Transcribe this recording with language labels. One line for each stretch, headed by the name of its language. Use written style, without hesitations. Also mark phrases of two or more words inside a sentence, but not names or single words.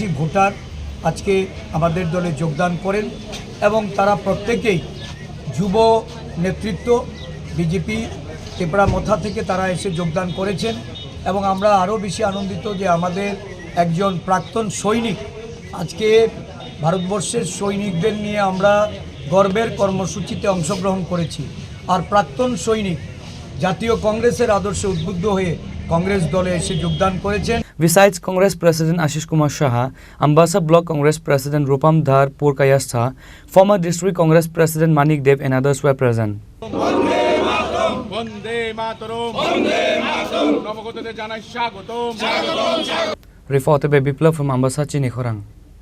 Bangla: ভোটার আজকে আমাদের দলে যোগদান করেন এবং তারা প্রত্যেকেই যুব নেতৃত্ব বিজেপি টিপরা মথা থেকে তারা এসে যোগদান করেছেন এবং আমরা আরও বেশি আনন্দিত যে আমাদের একজন প্রাক্তন সৈনিক আজকে ভারতবর্ষের সৈনিকদের নিয়ে আমরা গর্বের কর্মসূচিতে অংশগ্রহণ করেছি আর প্রাক্তন সৈনিক জাতীয় কংগ্রেসের আদর্শে উদ্বুদ্ধ হয়ে কংগ্রেস দলে এসে যোগদান করেছেন।
English: Besides Congress President Ashish Kumar Saha, Ambassa Block Congress President Rupam Dhar Purkayastha, former District Congress President Manik Dev and others were present. Reported by Biplav from Ambassa, Chini Khorang.